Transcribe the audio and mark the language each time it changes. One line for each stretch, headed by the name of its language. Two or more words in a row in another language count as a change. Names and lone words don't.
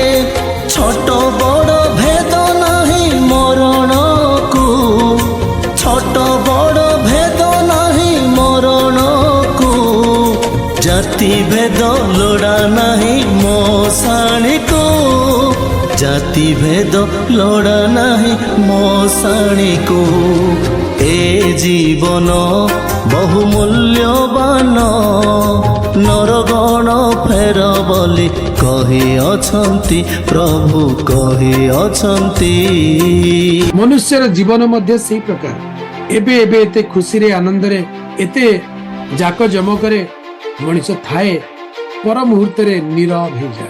Odia: ଛୋଟ ବଡ଼ ଭେଦ ନାହିଁ ମରଣ କୁ ଛୋଟ ବଡ଼ ଭେଦ ନାହିଁ ମରଣ କୁ। ଜାତି ଭେଦ ଲୋଡ଼ା ନାହିଁ ମଶାଣି କୁ ଜାତି ଭେଦ ଲୋଡ଼ା ନାହିଁ ମଶାଣି କୁ। ଏ ଜୀବନ ବହୁ ମୂଲ୍ୟବାନ ନରଗଣ ଫେର ବୋଲି କହିଅଛନ୍ତି ପ୍ରଭୁ କହିଅଛନ୍ତି। ମନୁଷ୍ୟର ଜୀବନ ମଧ୍ୟ ସେଇ ପ୍ରକାର। ଏବେ ଏବେ ଏତେ ଖୁସିରେ ଆନନ୍ଦରେ ଏତେ ଜାକ ଜମକରେ ମଣିଷ ଥାଏ, ପର ମୁହୂର୍ତ୍ତରେ ନୀରବ ହେଇଯାଏ।